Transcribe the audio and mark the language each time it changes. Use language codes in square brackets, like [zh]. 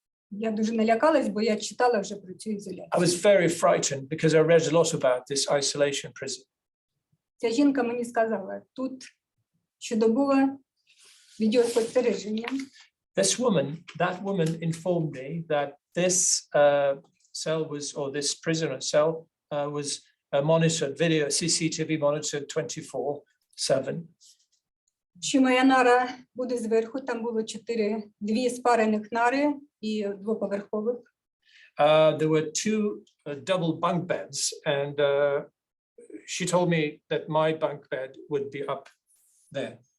[uk] Я дуже налякалась, бо я читала вже про цю ізоляцію. [en] I was very frightened because I read a lot about this isolation prison. [uk] Ця жінка мені сказала, тут щодобове відеоспостереження. [en] That woman informed me that this cell was, or this prisoner cell was monitored, CCTV monitored 24/7. [uk] Що моя нара буде зверху, там було дві спарених нари і двоповерхових. [en] There were two double bunk beds, and she told me that my bunk bed would be up there.